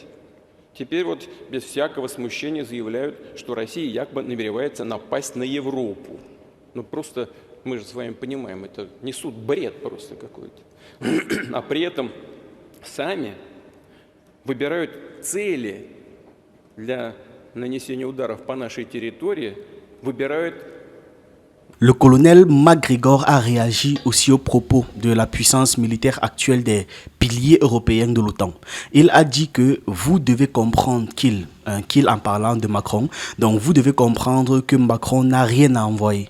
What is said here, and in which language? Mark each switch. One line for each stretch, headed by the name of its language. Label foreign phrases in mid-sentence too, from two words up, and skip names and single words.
Russian: Теперь вот без всякого смущения заявляют, что Россия якобы намеревается напасть на Европу. Ну просто мы же с вами понимаем, это несут бред просто какой-то. А при этом сами выбирают цели для нанесения ударов по нашей территории, выбирают.
French: Le colonel MacGregor a réagi aussi aux propos de la puissance militaire actuelle des piliers européens de l'OTAN. Il a dit que vous devez comprendre qu'il en parlant de Macron, donc vous devez comprendre que Macron n'a rien à envoyer.